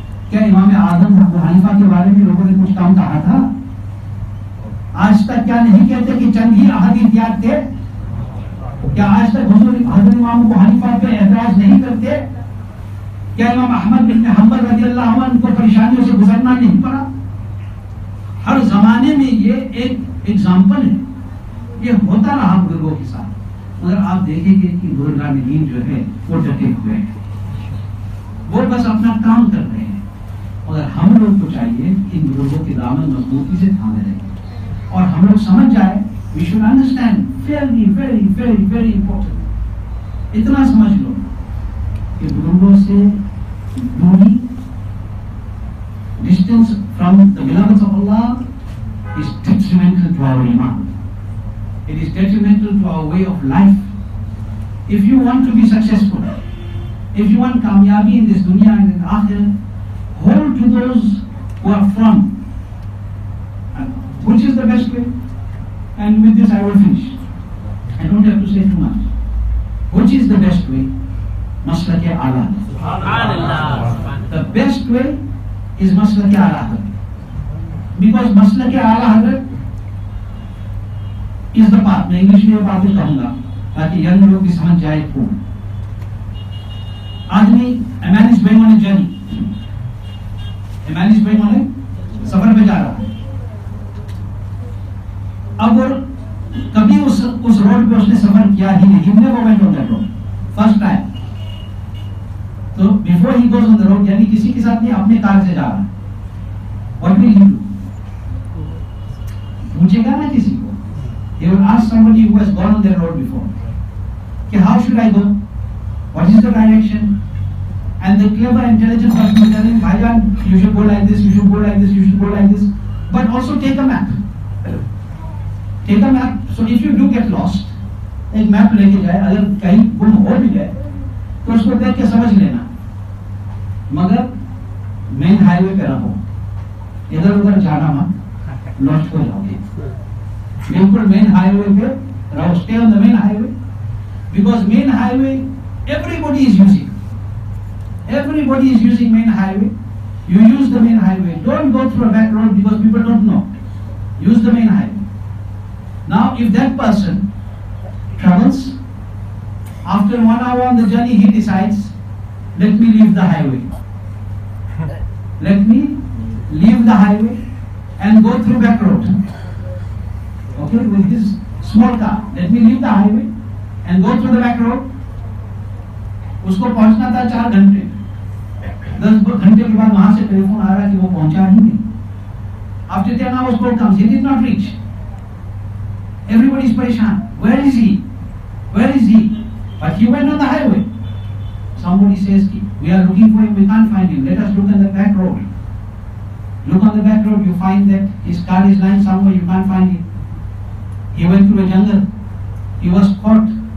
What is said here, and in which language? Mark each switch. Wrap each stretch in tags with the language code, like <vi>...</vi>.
<ur>کیا امام اعظم ابو حنیفہ کے بارے میں لوگوں نے کچھ کام کہا تھا؟ آج تک کیا نہیں کہتے کہ چند ہی احادیث یاد تھے؟ کیا آج تک حضور حضرت امام ابو حنیفہ پہ اعتراض نہیں کرتے؟ کیا امام احمد بن حنبل رضی اللہ عنہ کو پریشانیوں سے گزرنا نہیں پڑا؟ ہر زمانے میں یہ ایک ایگزامپل ہے، یہ ہوتا رہا بزرگوں کے ساتھ. مگر آپ دیکھیں گے کہ بزرگان دین جو ہے وہ ڈٹے ہوئے ہیں، وہ بس اپنا کام کر رہے ہیں. مگر ہم لوگ کو چاہیے کہ ان بزرگوں کے دامن مضبوطی سے تھامے رہیں، اور ہم لوگ سمجھ جائیں.</ur> <en>We should understand very very very very important.</en> <ur>اتنا سمجھ لو کہ بزرگوں سے دوری،</ur> <en>distance from the beloveds of Allah is detrimental to our iman. It is detrimental to our way of life. If you want to be successful, if you want kamyabi in this dunya and in the akhirah, hold to those who are from. Which is the best way? And with this I will finish. I don't have to say too much. Which is the best way? Maslak A'la. The best way is Maslak A'la. Because Maslak A'la is the path.</en> <ur>میں English میں یہ باتیں کہوں گا تاکہ young لوگ بھی سمجھ جائے. کو آدمی</ur> <en>a man is going on a journey. A man is going on a</en> <ur>سفر پہ جا رہا ہے. اب کبھی اس روڈ پہ اس نے سفر کیا ہی نہیں.</ur> <en>never went on that road. First time.</en> <ur>تو</ur> <en>before he goes on the road</en> <ur>یعنی کسی کے ساتھ نہیں، اپنے کار سے جا رہا ہے.</ur> <en>What will he do?</en> <ur>پوچھے گا نا کسی کو.</ur> <en>He will ask somebody who has gone on that road before کہ how should I go? What is the direction? And the clever, intelligent person will tell him, Bhaijan, you should go like this, you should go like this, you should go like this. But also take a map. Take a map. So if you do get lost,</en> <ur>ایک map لے کے جائے، اگر کہیں گم ہو بھی جائے تو اس کو دیکھ کے سمجھ لینا. مگر مین ہائی وے پہ رہو، ادھر ادھر جانا مت، لاسٹ ہو جاؤ گے. بالکل مین ہائی وے پہ رہو.</ur> <en>Stay on the main highway. Because main highway, everybody is using. Everybody is using main highway. You use the main highway. Don't go through a back road because people don't know. Use the main highway. Now, if that person travels, after 1 hour on the journey, he decides, let me leave the highway. Let me leave the highway and go through back road. Okay, with his small car. Let me leave the highway and go through the back road.</en> <ur>اس کو پہنچنا تھا 4 گھنٹے. 10 گھنٹے کے بعد وہاں سے telephone آ رہا کہ وہ پہنچا ہی نہیں.</ur> <en>After 10 hours call comes, he did not reach. Everybody is پریشان. Where is he? Where is he? But he went on the highway. Somebody says, we are looking for him, we can't find him. Let us look on the back road. Look on the back road, you find that his car is lying somewhere, you can't find him. He went through a jungle. He was caught.</en>